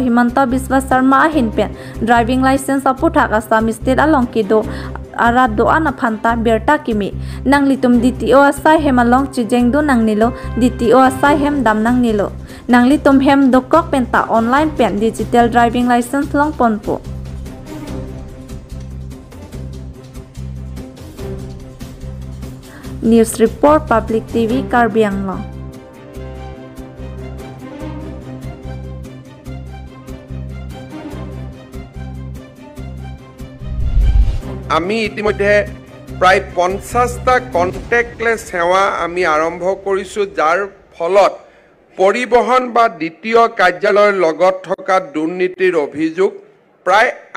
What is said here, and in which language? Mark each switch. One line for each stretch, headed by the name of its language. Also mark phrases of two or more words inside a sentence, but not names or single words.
Karbi: Himanta Biswa Sarma Hinpen
English: Driving License
Karbi: Aputhak Assam State Along Kido Arad Doana Phanta Birta Kimi Nang litum DTO Asai Hemalong Chijeng Do Nang Nilo DTO Asai Hem Dam Nang Nilo Nang litum hem dokok penta online pen
English: digital driving license
Karbi: long ponpo
English: News Report
Karbi: Public TV Karbi Anglong
Assamese: আমি ইতিমধ্যে প্ৰায় 50টা কন্টেক্টলেস সেৱা আমি আৰম্ভ কৰিছো যাৰ ফলত পৰিবহন বা দ্বিতীয় কাৰ্যালয়ৰ লগত থকা দুৰ্নীতিৰ অভিযোগ প্ৰায়